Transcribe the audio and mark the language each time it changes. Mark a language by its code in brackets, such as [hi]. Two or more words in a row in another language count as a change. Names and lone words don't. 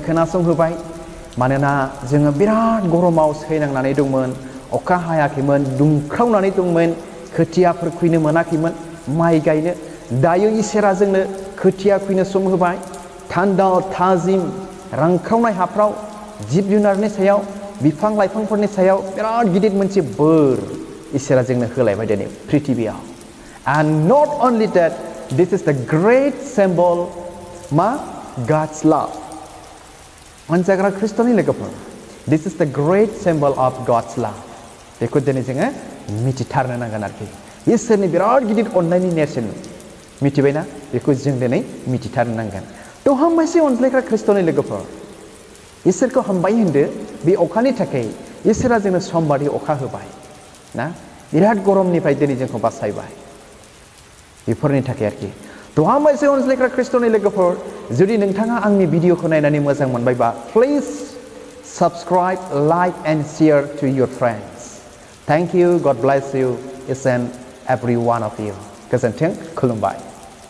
[brx] खोनासंहोबाय मानोना जोङो बिराद गरमाव सैनांनानै दंमोन अखा हायाखैमोन दुंख्रावनानै दंमोन खोथियाफोर खुयनो मोनाखैमोन माइ गायनो दायो इसोरा जोंनो खोथिया खुयनो सम होबाय थान्दा थाजिम रानख्रावनाय हाफ्राव जिब जुनारनि सायाव बिफां लाइफांफोरनि सायाव बिराद गिदिर मोनसे बोर इसोरा जोंनो होलायबाय दिनै पृथिबियाव [en] and not only that this is the great symbol [brx] ma [en] God's love [brx] अनजाग्रा ख्रिस्ट'नि लोगोफोर [en] this is the great symbol of God's love बेखौ दिनै जोङो मिथिथारनो नांगोन आरोखि इसोरनि बिराद गिदिर अननायनि नेरसोन मिथिबायना बेखौ जों दिनै [brx] मिथिथारनो नांगोन थ' हामबायसै अनज्लायग्रा ख्रिस्ट'नि लोगोफोर इसोरखौ हामबाय होनदो बे अखानि थाखाय इसोरा जोंनो समबादि अखा होबाय ना बिराद गरमनिफ्राय दिनै जोंखौ बासायबाय बेफोरनि थाखाय आरोखि थ' हामबायसै अनज्लायग्रा ख्रिस्ट'नि लोगोफोर जुदि नोंथाङा आंनि भिडिअखौ नायनानै मोजां मोनबायबा [en] please subscribe like and share to your friends thank you God bless you each and every one of you [brx] गोजोन्थों खुलुमबाय